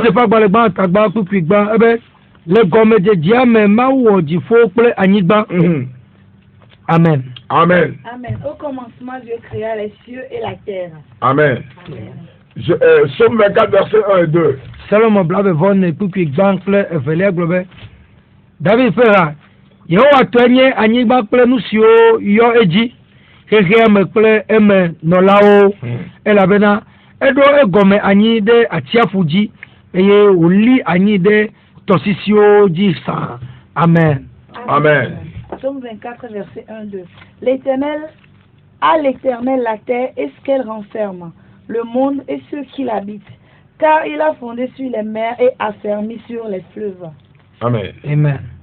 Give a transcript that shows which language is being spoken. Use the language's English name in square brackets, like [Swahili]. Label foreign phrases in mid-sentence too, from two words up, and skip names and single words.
[French] Amen. Amen. Amen. Au commencement, Dieu créa les cieux et la terre. Amen. Somme 24, verset 1 et 2. [Ewe] David fera Yehowa twenye anyigba kple nu siwo yɔ edzi xexea me kple eme nɔlawo elabena eɖo egɔme anyi ɖe atsiaƒu dzi eye wòli anyi ɖe tɔsisiwo dzi sãa. Amen. Amen. [French] Psaume 24, verset 1-2. L'Éternel, à l'Éternel la terre et ce qu'elle renferme, le monde et ceux qui l'habitent, car il a fondé sur les mers et affermi sur les fleuves. Amen. Amen.